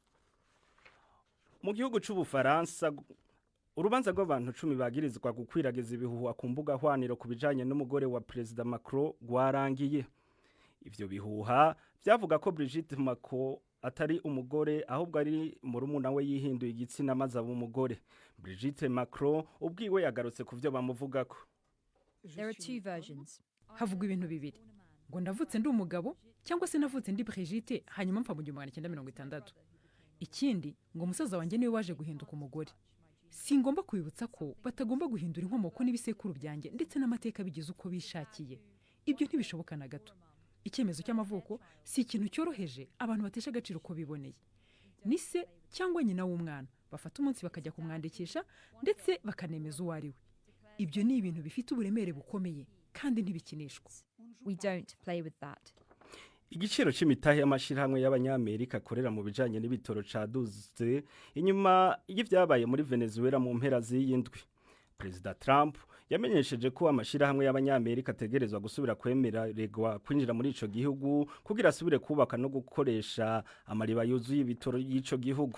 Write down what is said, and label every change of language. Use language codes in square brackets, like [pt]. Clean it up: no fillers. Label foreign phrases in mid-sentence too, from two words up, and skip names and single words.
[rn] Mu gihugu c'Ubufaransa urubanza rw'abantu 10 bagirizwa gukwiragiza ibihuha ku mbuga hwaniro kubijanye n'umugore wa President Macron gwarangiye. Ivyo bihuha byavuga ko Brigitte Macron atari umugore ahubwo ari murumuna we yihinduye igitsina maze aba umugore. Brigitte Macron ubwiwe yagarutse ku vyo bamuvugako. [en] There are two versions. [rn] Havuga ibintu bibiri. [rw] Ngo ndavutse ndi umugabo cyangwa se navutse ndi Brigitte hanyuma mpfa mu 1960. Ikindi ngo umusaza wanjye niwe waje guhinduka umugore. Singomba kwibutsa ko batagomba guhindura inkomoko n'ibisekuru byanjye ndetse n'amateka bigize uko bishakiye. Ibyo ntibishoboka na gato. Icyemezo cy'amavuko si ikintu cyoroheje abantu batesha agaciro uko biboneye. Ni se cyangwa nyina w'umwana bafata umunsi bakajya kumwandikisha ndetse bakanemeza uwo ari we. Ibyo ni ibintu bifite uburemere bukomeye kandi ntibikinishwa. [en] We don't play with that. [rn] Igiciro c'imitahe y'amashirahamwe y'abanyamerika akorera mu bijanye n'ibitoro caduze inyuma y'ivyabaye muri Venezuela mu mpera z'iyindwi. Perezida Trump yamenyesheje ko amashirahamwe y'abanyamerika ategerezwa gusubira kwemererwa kwinjira muri ico gihugu kugira asubire kubaka no gukoresha amariba yuzuye ibitoro y'ico gihugu.